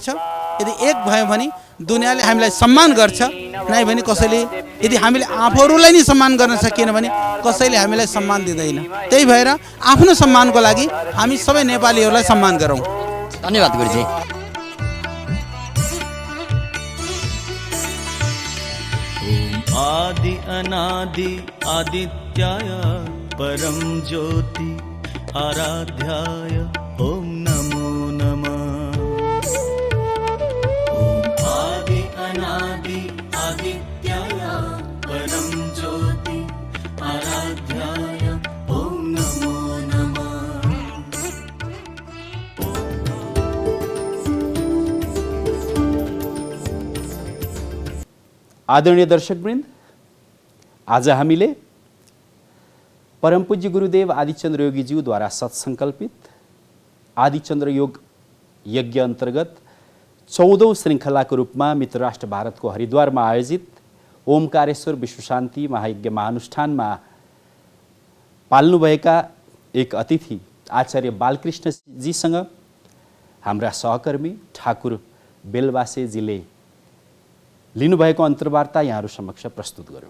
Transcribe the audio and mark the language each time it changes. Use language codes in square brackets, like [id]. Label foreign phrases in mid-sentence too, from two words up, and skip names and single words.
[ne] यदि एक भयो भने दुनियाँले हामीलाई सम्मान गर्छ, नै भने कसैले, यदि हामीले आफूहरूलाई नै सम्मान गर्न सकिएन भने कसैले हामीलाई सम्मान दिँदैन। त्यही भएर आफ्नो सम्मानको लागि हामी सबै नेपालीहरूलाई सम्मान गरौँ। धन्यवाद गुरुजी। [sa] आदि अनादि आदित्याय परम ज्योति आराध्याय ओम नमो नमः। आदि अनादि आदित्याय परम ज्योति आराध्याय ओम नमो नमः। [ne] आदरणीय दर्शकवृन्द, आज हामीले परमपूज्य गुरुदेव आदिचन्द्र योगीज्यूद्वारा सत्सङ्कल्पित आदिचन्द्र योग यज्ञ अन्तर्गत 14औं श्रृङ्खलाको रूपमा मित्र राष्ट्र भारतको हरिद्वारमा आयोजित ओमकारेश्वर विश्वशान्ति महायज्ञ महाअनुष्ठानमा पाल्नुभएका एक अतिथि आचार्य बालकृष्णजीसँग हाम्रा सहकर्मी ठाकुर बेलबासेजीले लिनुभएको अन्तर्वार्ता यहाँहरू समक्ष प्रस्तुत गरौँ।